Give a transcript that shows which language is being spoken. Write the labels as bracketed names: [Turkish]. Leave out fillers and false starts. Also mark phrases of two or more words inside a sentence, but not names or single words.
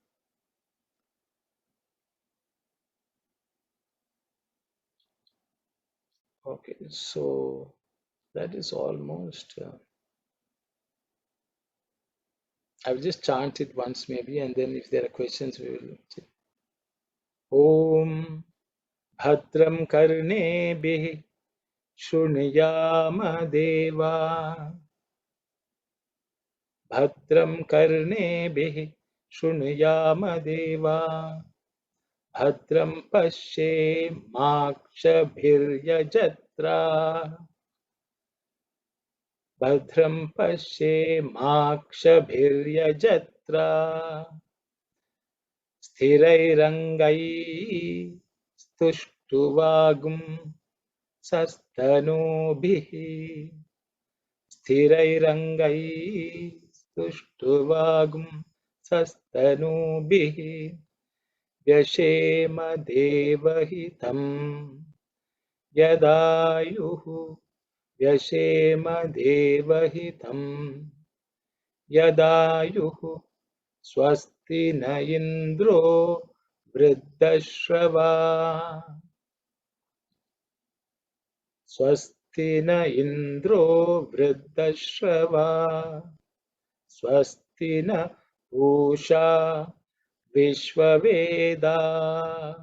[English] Okay, so that is almost, I will just chant it once maybe, and then if there are questions, we will see. [Sanskrit] ॐ भद्रं कर्णेभिः शृणुयाम देवाः. भद्रं कर्णेभिः शृणुयाम देवाः. भद्रं पश्येम अक्षभिर्यजत्राः. भद्रं पश्येम अक्षभिर्यजत्राः. स्थिरैरङ्गैः तुष्टुवांसः तनूभिः. स्थिरैरङ्गैः तुष्टुवांसः तनूभिः. व्यशेम देवहितं यदायुः. व्यशेम देवहितं यदायुः. स्वस्ति न इन्द्रो वृद्धश्रवाः. स्वस्ति न इन्द्रो वृद्धश्रवाः. स्वस्ति नः पूषा विश्ववेदाः.